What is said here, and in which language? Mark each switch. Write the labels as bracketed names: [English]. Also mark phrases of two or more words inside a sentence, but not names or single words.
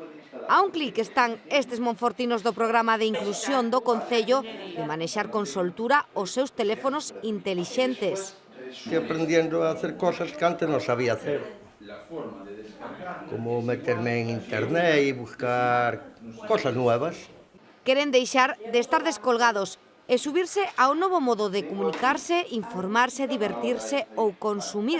[Galician] A un clic están estes monfortinos do programa de inclusión do Concello de manexar con soltura os seus teléfonos intelixentes. [Spanish] Estoy aprendiendo a hacer cosas que antes no sabía hacer, como meterme en internet y buscar cosas nuevas. [Galician] Queren deixar de estar descolgados e subirse a un novo modo de comunicarse, informarse, divertirse ou consumir.